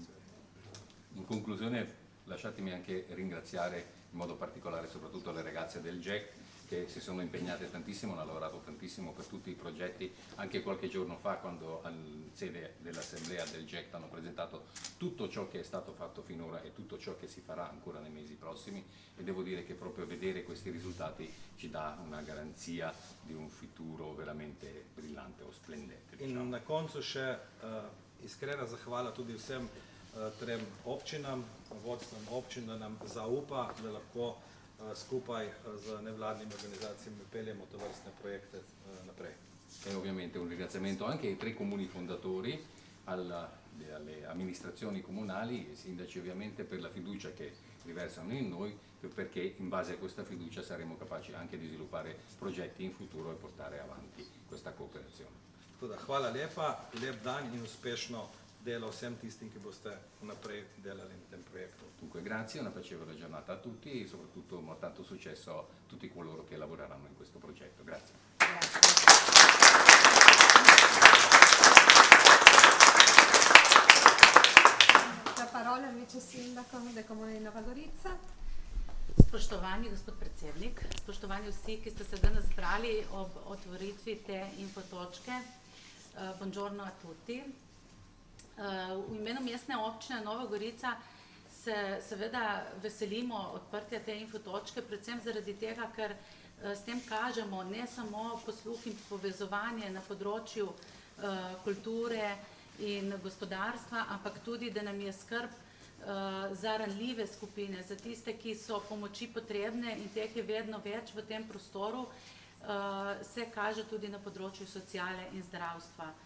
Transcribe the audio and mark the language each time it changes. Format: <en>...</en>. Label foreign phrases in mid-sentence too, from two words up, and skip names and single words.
<it>In conclusione, lasciatemi anche ringraziare in modo particolare soprattutto le ragazze del GEC che si sono impegnate tantissimo, hanno lavorato tantissimo per tutti i progetti. Anche qualche giorno fa, quando in sede dell'assemblea del GEC hanno presentato tutto ciò che è stato fatto finora e tutto ciò che si farà ancora nei mesi prossimi, e devo dire che proprio vedere questi risultati ci dà una garanzia di un futuro veramente brillante o splendente. Diciamo.</it> <sl>In na koncu še iskrena zahvala tudi vsem trem občinam, vodstvom občin, da nam zaupa, da lahko skupaj z nevladnimi organizacijami peljemo tovrstne projekte naprej.</sl> <it>E ovviamente un ringraziamento anche ai 3 comuni fondatori, alle amministrazioni comunali e ai sindaci ovviamente per la fiducia che riversano in noi, perché in base a questa fiducia saremo capaci anche di sviluppare progetti in futuro e portare avanti questa cooperazione.</it> <sl>Tako da hvala lepa, lep dan in uspešno delo vsem tistim, ki boste naprej delali na tem projektu.</sl> <it>Dunque grazie, una piacevole giornata a tutti e soprattutto tanto successo a tutti coloro che lavoreranno in questo progetto. Grazie. La parola al vice sindaco del Comune di Nova Gorica.</it> <sl>Spoštovani gospod predsednik, spoštovani vsi, ki ste se danes zbrali ob otvoritvi te infotočke,</sl> <it>buongiorno a tutti.</it> <sl>V imenu mestne občine Nova Gorica se seveda veselimo odprtja te infotočke, predvsem zaradi tega, ker s tem kažemo ne samo posluh in povezovanje na področju kulture in gospodarstva, ampak tudi, da nam je skrb za ranljive skupine, za tiste, ki so pomoči potrebne in teh je vedno več v tem prostoru, se kaže tudi na področju sociale in zdravstva.</sl>